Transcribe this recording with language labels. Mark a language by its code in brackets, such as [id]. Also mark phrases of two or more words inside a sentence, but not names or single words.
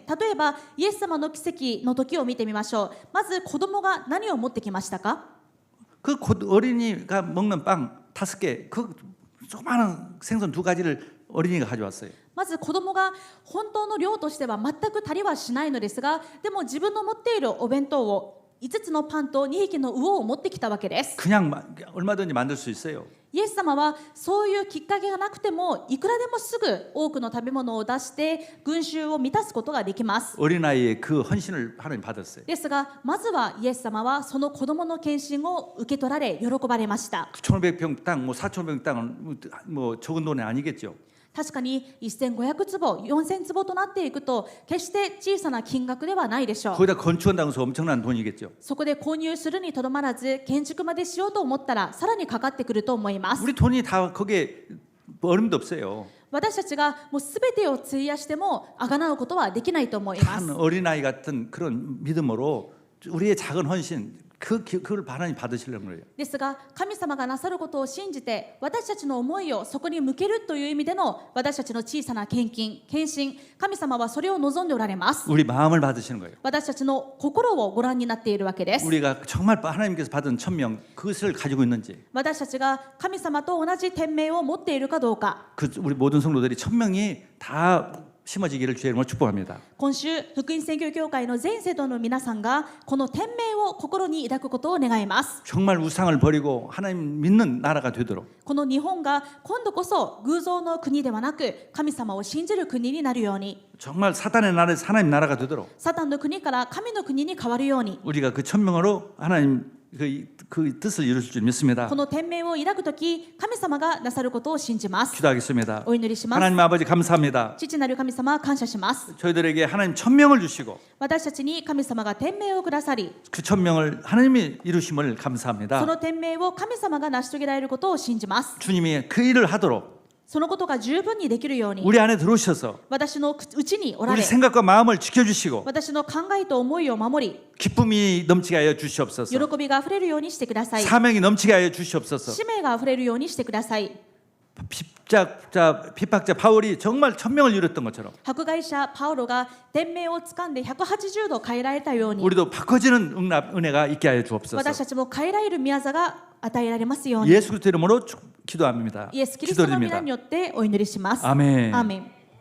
[ja] 例えばイエス様の奇跡の時を見てみましょう。まず子供が何を持ってきましたか？ [ko] 그 어린이가 먹는 빵 5개, 그 조그마한 생선 2가지를 어린이가 가져왔어요. [ja] まず子供が本当の量としては全く足りはしないのですが、でも自分の持っているお弁当を 5つのパンと2匹の魚を持ってきたわけです。 [ko] 그냥 얼마든지 만들 수 있어요. [ja] イエス様はそういうきっかけがなくてもいくらでもすぐ多くの食べ物を出して群衆を満たすことができます。 [ko] 어린아이의 그 헌신을 하나님 받았어요. [ja] ですがまずはイエス様はその子供の献身を受け取られ喜ばれました。 [ko] 1,500평 땅, 뭐 4,500평 땅은 뭐 적은 돈이 아니겠죠. [ja] 確かに1500坪4000坪となっていくと決して小さな金額ではないでしょう。 [ko] 거기다 건축한다고 해서 엄청난 돈이겠죠. [ja] そこで購入するにとどまらず建築までしようと思ったらさらにかかってくると思います。 [ko] 우리 돈이 다 거기에 어림도 없어요. [ja] 私たちがもう全てを費やしても贖うことはできないと思います。 [ko] 한 어린아이 같은 그런 믿음으로 우리의 작은 헌신 그걸 하나님 받으시려는 거예요. [ja] ですが神様がなさることを信じて私たちの思いをそこに向けるという意味での私たちの小さな献身、神様はそれを望んでおられます。 [ko] 우리 마음을 받으시는 거예요. [ja] 私たちの心をご覧になっているわけです。 [ko] 우리가 정말 하나님께서 받은 천명 그것을 가지고 있는지 [ja] 私たちが神様と同じ天命を持っているかどうか。 [ko] 우리 모든 성도들이 천명이 다 심어지기를 주의 이름으로 축복합니다. [ja] 今週福音宣教協会の全生徒の皆さんがこの天命を心に抱くことを願います。 [ko] 정말 우상을 버리고 하나님 믿는 나라가 되도록 [ja] この日本が今度こそ偶像の国ではなく神様を信じる国になるように、 [ko] 정말 사단의 나라에서 하나님 나라가 되도록 [ja] サタンの国から神の国に変わるように、 [ko] 우리가 그 천명으로 하나님 그 뜻을 이루실 줄 믿습니다. [ja] この天命を抱くとき神様がなさることを信じます。 [ko] 기도하겠습니다. [ja] お祈りします。 [ko] 하나님 아버지 감사합니다. [ja] 父なる神様感謝します。 [ko] 저희들에게 하나님 천명을 주시고 [ja] 私たちに神様が天命をくださり、 [ko] 그 천명을 하나님이 이루심을 [ja] そ [ko] 감사합니다. [ja] の天命を神様が成し遂げられることを信じます。 [ko] 주님이 그 일을 하도록 [ja] そのことが十分にできるように [ko] 우리 안에 들어오셔서 [ja] 私のうちにおら [ko] 우리 [ja] れ、 [ko] 생각과 마음을 지켜주시고 [ja] 私の考えと思いを守り [ko] 기쁨이 넘치게 하여 주시옵소서. [ja] 喜びがあふれるようにしてください。 [ko] 사명이 넘치게 하여 주시옵소서. [ja] 使命があふれるようにしてください。 [ko] 핍박자 바울이 정말 천명을 이뤘던 것처럼 [ja] 迫害者パウロが天命を掴んで180度変えられたように、 [ko] 우리도 바꿔지는 은혜가 있게 하여 주옵소서. [ja] 私たちも変えられる宮座が与えられますように、 [ko] 예수 그리스도 이름으로 기도합니다. [ja] イエス・キリストの皆 [ko] 기도드립니다. [ja] によってお祈りします。 [ko] 아멘. [ja] アーメン。